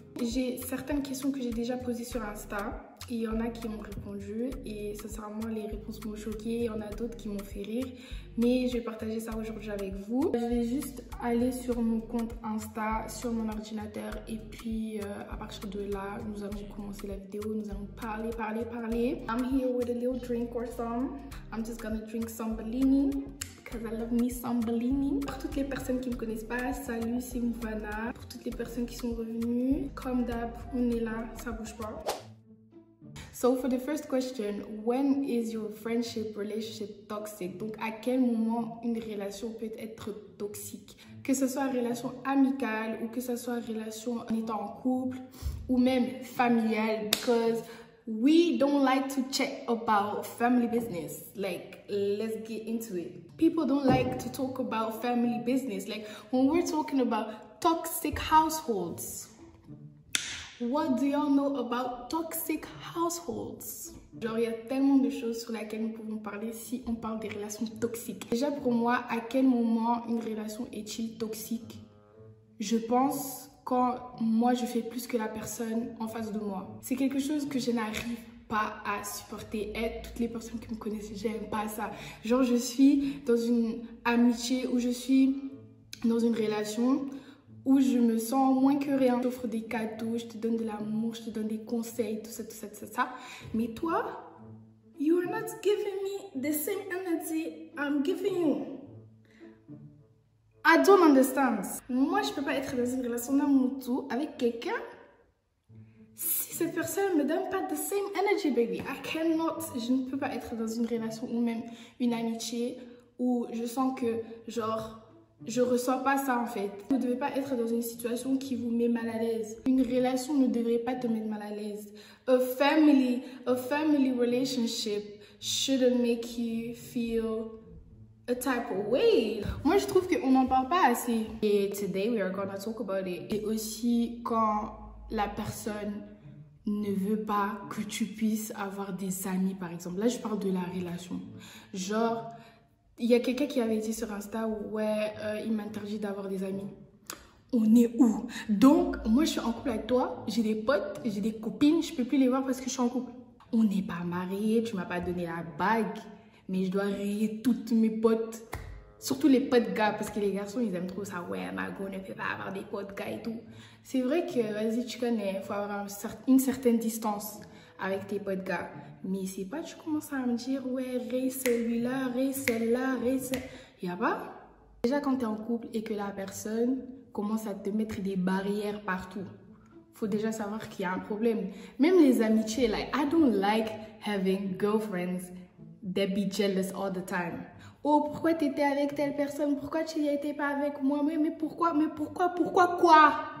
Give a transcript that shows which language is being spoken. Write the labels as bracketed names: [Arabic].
[French] J'ai certaines questions que j'ai déjà posées sur Insta. Et il y en a qui m'ont répondu. Et sincèrement, les réponses m'ont choquée. Il y en a d'autres qui m'ont fait rire. Mais je vais partager ça aujourd'hui avec vous. Je vais juste aller sur mon compte Insta, sur mon ordinateur. Et puis, à partir de là, nous allons commencer la vidéo. Nous allons parler. [English] I'm here with a little drink or some. I'm just gonna drink some Bellini. Because I love me some Bellini. [French] Pour toutes les personnes qui ne me connaissent pas, salut, c'est Mouvana. Pour toutes les personnes qui sont revenues, comme d'hab, on est là, ça bouge pas. [English] So for the first question, when is your friendship relationship toxic? [French] Donc à quel moment une relation peut être toxique? Que ce soit une relation amicale ou que ce soit une relation en étant en couple ou même familiale, [English] because we don't like to check about family business. Like, let's get into it. People don't like to talk about family business. Like, when we're talking about toxic households, what do y'all know about toxic households? [French] Genre, il y a tellement de choses sur lesquelles nous pouvons parler si on parle des relations toxiques. Déjà, pour moi, à quel moment une relation est-il toxique? Je pense quand moi, je fais plus que la personne en face de moi. C'est quelque chose que je n'arrive pas à supporter. Et toutes les personnes qui me connaissent, j'aime pas ça. Genre, je suis dans une amitié ou je suis dans une relation où je me sens moins que rien. Je t'offre des cadeaux, je te donne de l'amour, je te donne des conseils, tout ça. Mais toi, [English] you are not giving me the same energy I'm giving you. I don't understand. [French] Moi, je peux pas être dans une relation d'amour avec quelqu'un si cette personne me donne pas [English] the same energy, baby. I cannot. [French] Je ne peux pas être dans une relation ou même une amitié où je sens que, genre, je ressens pas ça en fait. Vous ne devez pas être dans une situation qui vous met mal à l'aise. Une relation ne devrait pas te mettre mal à l'aise. [English] A family relationship shouldn't make you feel a type of way. [French] Moi, je trouve qu'on n'en parle pas assez. Et [English] today, we are gonna talk about it. [French] Et aussi, quand la personne ne veut pas que tu puisses avoir des amis, par exemple. Là, je parle de la relation. Genre, il y a quelqu'un qui avait dit sur Insta, ouais, il m'interdit d'avoir des amis. On est où? Donc, moi, je suis en couple avec toi. J'ai des potes, j'ai des copines. Je peux plus les voir parce que je suis en couple. On n'est pas mariés. Tu m'as pas donné la bague. Mais je dois rayer toutes mes potes. Surtout les potes gars. Parce que les garçons, ils aiment trop ça. Ouais, Margot ne peut pas avoir des potes gars et tout. C'est vrai que, vas-y, tu connais. Il faut avoir une certaine distance avec tes potes gars. Mais c'est pas, tu commences à me dire, ouais, raye celui-là, raye celle-là, raye celle... Y'a pas? Déjà, quand t'es en couple et que la personne commence à te mettre des barrières partout, faut déjà savoir qu'il y a un problème. Même les amitiés, [English] like, I don't like having girlfriends that be jealous all the time. [French] Oh, pourquoi t'étais avec telle personne? Pourquoi tu n'y étais pas avec moi? Mais pourquoi quoi? Pourquoi quoi?